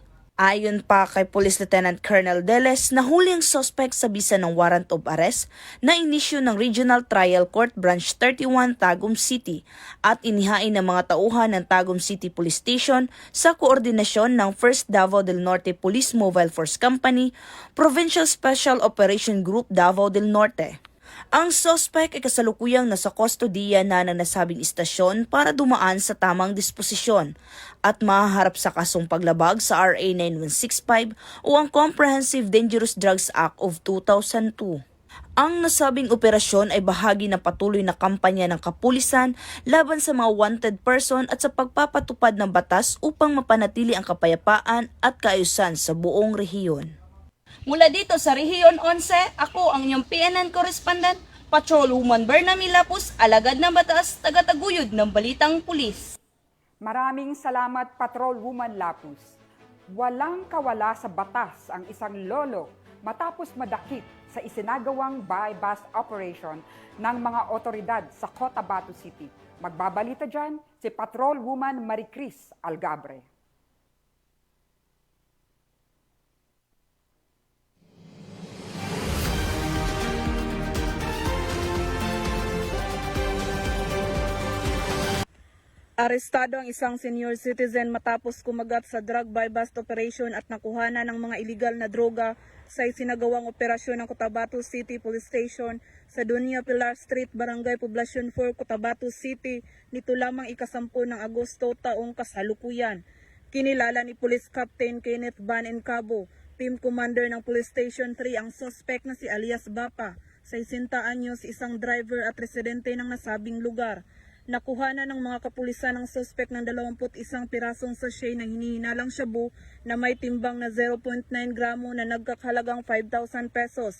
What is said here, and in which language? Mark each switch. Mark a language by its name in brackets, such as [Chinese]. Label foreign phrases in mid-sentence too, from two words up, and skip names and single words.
[Filipino] Ayon pa kay Police Lieutenant Colonel Deles, nahuli ang suspect sa bisa ng [English] warrant of arrest [Filipino] na inisyu ng Regional Trial Court Branch 31 Tagum City at inihain ng mga tauhan ng Tagum City Police Station sa koordinasyon ng 1st Davao del Norte Police Mobile Force Company, Provincial Special Operation Group Davao del Norte. Ang suspect ay kasalukuyang nasa kustodiya na ng nasabing istasyon para dumaan sa tamang disposisyon at mahaharap sa kasong paglabag sa RA 9165 o ang Comprehensive Dangerous Drugs Act of 2002. Ang nasabing operasyon ay bahagi ng patuloy na kampanya ng kapulisan laban sa mga [English] wanted person [Filipino] at sa pagpapatupad ng batas upang mapanatili ang kapayapaan at kaayusan sa buong rehiyon. Mula dito sa Rehiyon 11, ako ang inyong PNN correspondent, Patrolwoman Berna May Lapus, alagad ng batas, tagataguyod ng Balitang Pulis. Maraming salamat, Patrolwoman Lapus. Walang kawala sa batas ang isang lolo matapos madakip sa isinagawang [English] buy-bust operation [Filipino] ng mga otoridad sa Cotabato City. Magbabalita dyan si Patrolwoman Maricris Algabre. Arestado ang isang senior citizen matapos kumagat sa [English] drug buy-bust operation [Filipino] at nakuhana ng mga iligal na droga sa isinagawang operasyon ng Cotabato City Police Station sa Doña Pilar Street, Barangay Poblacion 4, Cotabato City nito lamang ika-10 ng Agosto taong kasalukuyan. Kinilala ni Police Captain Kenneth Van Encabo, [English] Team Commander [Filipino] ng Police Station 3, ang suspect na si alias Bapa, 60 anyos, isang driver at residente ng nasabing lugar. Nakuha na ng mga kapulisan ng suspect ng 21 pirasong sachet ng hinihinalang shabu na may timbang na 0.9 gramo na nagkakahalagang 5,000 pesos.